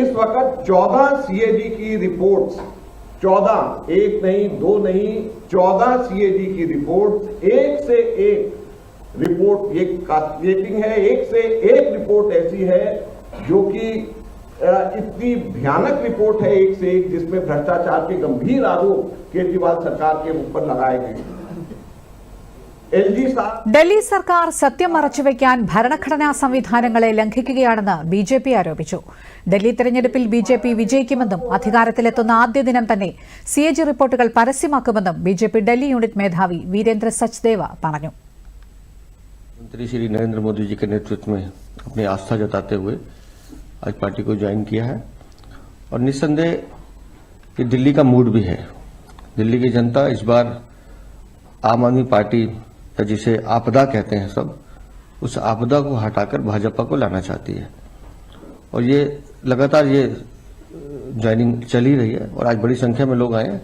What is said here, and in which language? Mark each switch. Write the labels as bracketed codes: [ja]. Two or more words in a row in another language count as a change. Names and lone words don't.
[hi] इस वक्त 14 CAG की रिपोर्ट्स, 14, एक नहीं, दो नहीं, 14 CAG की रिपोर्ट, एक से एक रिपोर्ट ये कास्टिंग है, एक से एक रिपोर्ट ऐसी है जो कि इतनी भयानक रिपोर्ट है, एक से एक, जिसमें भ्रष्टाचार के गंभीर आरोप केजरीवाल सरकार के ऊपर लगाए गए। [ml] ഡൽഹി സർക്കാർ സത്യം മറച്ചുവെക്കാൻ ഭരണഘടനാ സംവിധാനങ്ങളെ ലംഘിക്കുകയാണെന്ന് BJP ആരോപിച്ചു. ഡൽഹി തെരഞ്ഞെടുപ്പിൽ BJP വിജയിക്കുമെന്നും അധികാരത്തിലെത്തുന്ന ആദ്യ ദിനം തന്നെ CAG റിപ്പോർട്ടുകൾ പരസ്യമാക്കുമെന്നും BJP ഡൽഹി യൂണിറ്റ് മേധാവി വീരേന്ദ്ര സച്ദേവ പറഞ്ഞു. [hi] मंत्री श्री नरेंद्र मोदी जी के नेतृत्व में अपनी आस्था जताते हुए आज पार्टी को ज्वाइन किया है और निस्संदेह कि दिल्ली का मूड भी है। दिल्ली की जनता इस बार आम आदमी पार्टी, जिसे आपदा कहते हैं सब, उस आपदा को हटाकर भाजपा को लाना चाहती है और ये लगातार ये ज्वाइनिंग चल ही रही है और आज बड़ी संख्या में लोग आए हैं।